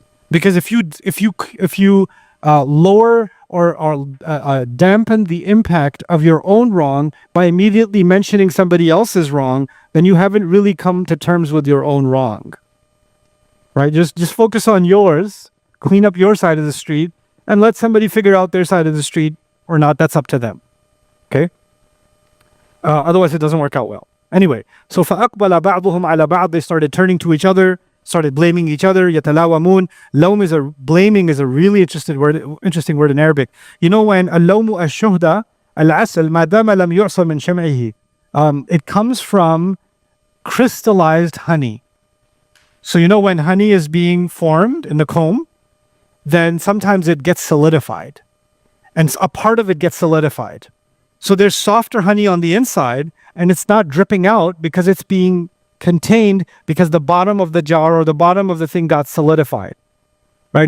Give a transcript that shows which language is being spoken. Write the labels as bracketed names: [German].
[English] Because if you lower or dampen the impact of your own wrong by immediately mentioning somebody else's wrong, then you haven't really come to terms with your own wrong. Right? Just focus on yours, clean up your side of the street, and let somebody figure out their side of the street or not. That's up to them. Okay? Otherwise, it doesn't work out well. Anyway, so [Arabic] فَأَقْبَلَ بَعْضُهُمْ عَلَى بَعْض. [English] They started turning to each other, started blaming each other. [Arabic] يَتَلَاوَمُونَ. [English] Lawm is blaming is a really interesting word in Arabic. You know when [Arabic] اللوم الشهدة العسل ما دام لم يعصر من شمعه. [English] It comes from crystallized honey. So you know when honey is being formed in the comb, then sometimes it gets solidified. And a part of it gets solidified. So there's softer honey on the inside, and it's not dripping out because it's being contained because the bottom of the jar or the bottom of the thing got solidified. Right?